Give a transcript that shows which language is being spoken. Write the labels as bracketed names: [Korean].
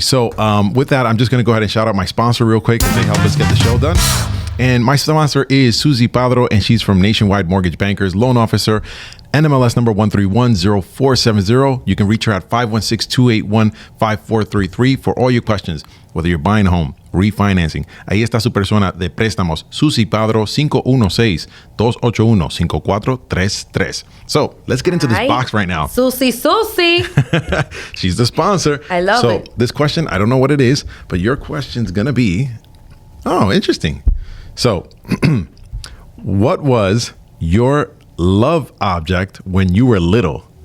[English] So with that, I'm just going to go ahead and shout out my sponsor real quick because they help us get the show done. And my sponsor is Susie Padro, and she's from Nationwide Mortgage Bankers, loan officer, NMLS number 1310470. You can reach her at 516-281-5433 for all your questions, whether you're buying a home, refinancing. [Spanish] Ahí está su persona de préstamos, Susie Padro, 516-281-5433. [English] So let's get into this box right now. Susie. She's the sponsor. I love it. So this question, I don't know what it is, but your question's going to be, interesting. So, what was your love object when you were little?